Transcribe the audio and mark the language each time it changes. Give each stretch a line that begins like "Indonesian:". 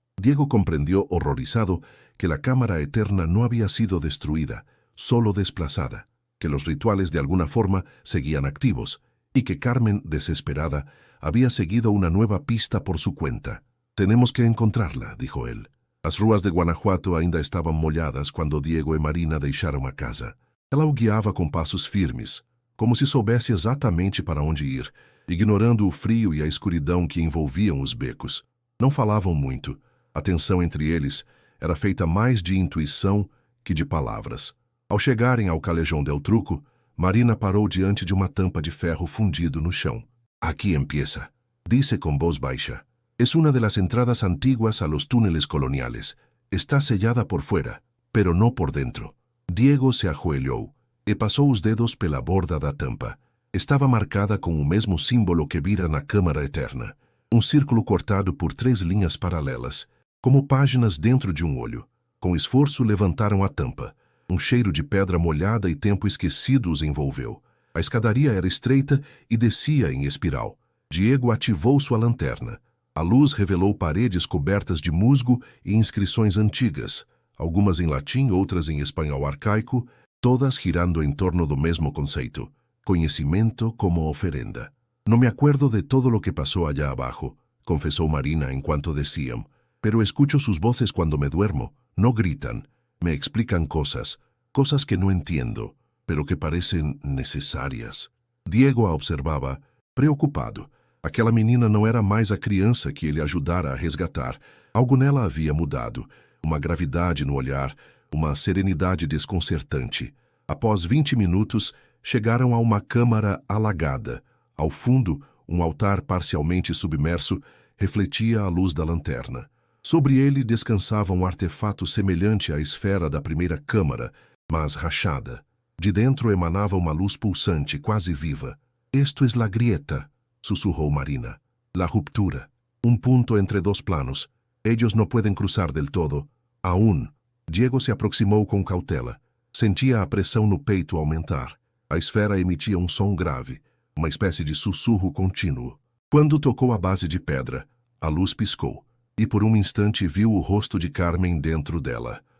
Spanish: Diego comprendió, horrorizado, que la cámara eterna no había sido destruida, solo desplazada, que los rituales de alguna forma seguían activos, y que Carmen, desesperada, había seguido una nueva pista por su cuenta. «Tenemos que encontrarla», dijo él.
Portuguese: As ruas de Guanajuato ainda estavam molhadas quando Diego e Marina deixaram a casa. Ela o guiava com passos firmes, como se soubesse exatamente para onde ir, ignorando o frio e a escuridão que envolviam os becos. Não falavam muito. A tensão entre eles era feita mais de intuição que de palavras. Ao chegarem ao Calejão del Truco, Marina parou diante de uma tampa de ferro fundido no chão.
Spanish: «Aquí empieza»,
Portuguese: disse com voz baixa.
Spanish: «Es una de las entradas antiguas a los túneles coloniales. Está sellada por fuera, pero no por dentro».
Portuguese: Diego se ajoelhou e passou os dedos pela borda da tampa. Estava marcada com o mesmo símbolo que vira na Câmara Eterna. Um círculo cortado por 3 linhas paralelas, como páginas dentro de um olho. Com esforço levantaram a tampa. Um cheiro de pedra molhada e tempo esquecido os envolveu. A escadaria era estreita e descia em espiral. Diego ativou sua lanterna. A luz revelou paredes cobertas de musgo e inscrições antigas, algumas em latim, outras em espanhol arcaico, todas girando em torno do mesmo conceito: conhecimento como oferenda.
Spanish: «No me acuerdo de todo lo que pasó allá abajo», confesó Marina en cuanto decían, «pero escucho sus voces cuando me duermo. No gritan. Me explican cosas que no entiendo, pero que parecen necessárias».
Portuguese: Diego a observava, preocupado. Aquela menina não era mais a criança que ele ajudara a resgatar. Algo nela havia mudado. Uma gravidade no olhar, uma serenidade desconcertante. Após 20 minutos, chegaram a uma câmara alagada. Ao fundo, um altar parcialmente submerso refletia a luz da lanterna. Sobre ele descansava um artefato semelhante à esfera da primeira câmara, mas rachada. De dentro emanava uma luz pulsante, quase viva.
Spanish: «Esto es la grieta», sussurrou Marina. «La ruptura. Un punto entre 2 planos. Ellos no pueden cruzar del todo. Aún».
Portuguese: Diego se aproximou com cautela. Sentia a pressão no peito aumentar. A esfera emitia um som grave, uma espécie de sussurro contínuo. Quando tocou a base de pedra, a luz piscou, e por um instante viu o rosto de Carmen dentro dela.